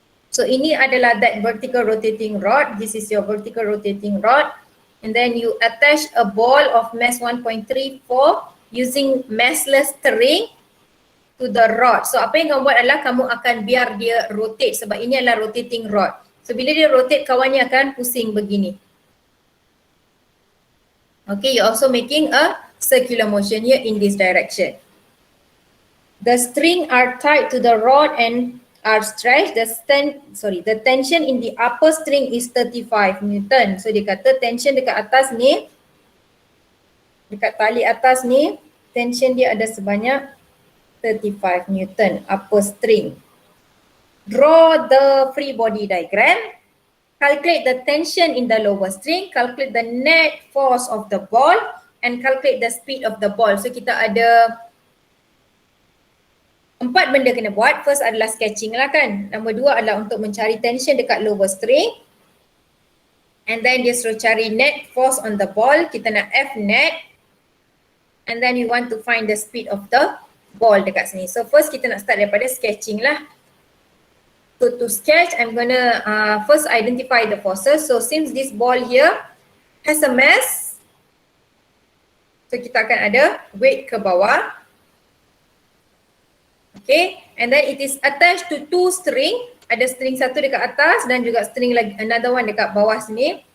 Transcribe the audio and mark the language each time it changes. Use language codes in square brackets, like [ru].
[en] So [ms] ini adalah [en] that vertical rotating rod. This is your vertical rotating rod. And then you attach a ball of mass 1.34 using massless string to the rod. [ms] So apa yang kamu buat adalah kamu akan biar dia rotate sebab ini adalah [en] rotating rod. [ms] So bila dia rotate, kawannya akan pusing begini. [en] Okay, you're also making a circular motion here in this direction. The string are tied to the rod and are stretched. The tension in the upper string is 35 Newton. [ms] So dia kata tension dekat atas ni, dekat tali atas ni, tension dia ada sebanyak 35 Newton [en] upper string. Draw the free body diagram. Calculate the tension in the lower string, calculate the net force of the ball and calculate the speed of the ball. [ms] So kita ada 4 benda kena buat. First adalah sketching lah kan. Nombor 2 adalah untuk mencari tension dekat [en] lower string. And then [ms] dia suruh cari [en] net force on the ball. [ms] Kita nak F net. [en] And then you want to find the speed of the ball [ms] dekat sini. So first kita nak start daripada sketching lah. [en] So to sketch, I'm gonna first identify the forces. So since this ball here has a mass, so [ms] kita akan ada weight ke bawah. [en] Okay, and then it is attached to two string. [ms] Ada string satu dekat atas dan juga string lagi, [en] another one [ms] dekat bawah sini.